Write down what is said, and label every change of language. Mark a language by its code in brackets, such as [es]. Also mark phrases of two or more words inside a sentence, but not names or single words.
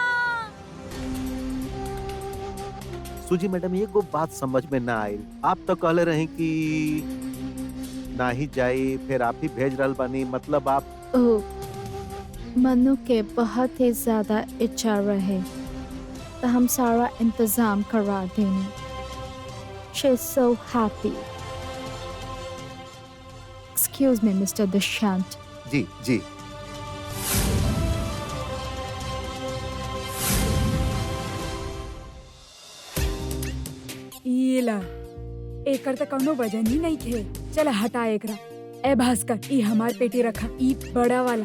[bho] सुजी मैडम एगो बात समझ में ना आई। आप तो कहले रहे कि ना ही जाई, फिर आप ही भेज रहल बानी, मतलब आप ओ मनु के बहुत ही ज्यादा इच्छा रहे तो हम सारा इंतजाम करवा देंगे। [en] She is so happy. Excuse me, Mr. Dushyant. [bho] जी जी। ईला एकर त कौनो वजन ही नहीं थे। चल हटा एकरा। ए भास्कर, ई हमार पेटी रखा, ई बड़ा वाला।